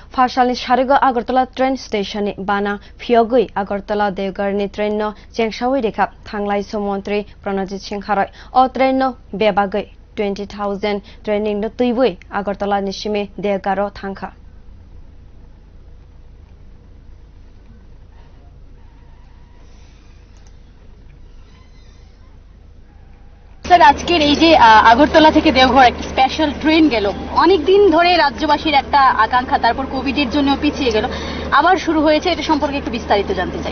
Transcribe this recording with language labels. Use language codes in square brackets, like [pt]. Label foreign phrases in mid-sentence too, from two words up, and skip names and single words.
[trp] Pharsalni Sharigo Agartala [en] train station [trp] Bana Phiogui Agartala Deogarni train no Chengshawi Rekap thanglaisu montri Pranajit Singh Haroi o train no Bebagui 20,000 training no Tuibui Agartala Nishime Deogaro Thangka [bn] স্যার আজকের এই যে আগরতলা থেকে দেওঘর একটা [en] special train [bn] গেল অনেক দিন ধরে রাজ্যবাসীর একটা আকাঙ্ক্ষা তারপর কোভিডের জন্য পিছিয়ে গেল আবার শুরু হয়েছে এটা সম্পর্কে একটু বিস্তারিত জানতে চাই।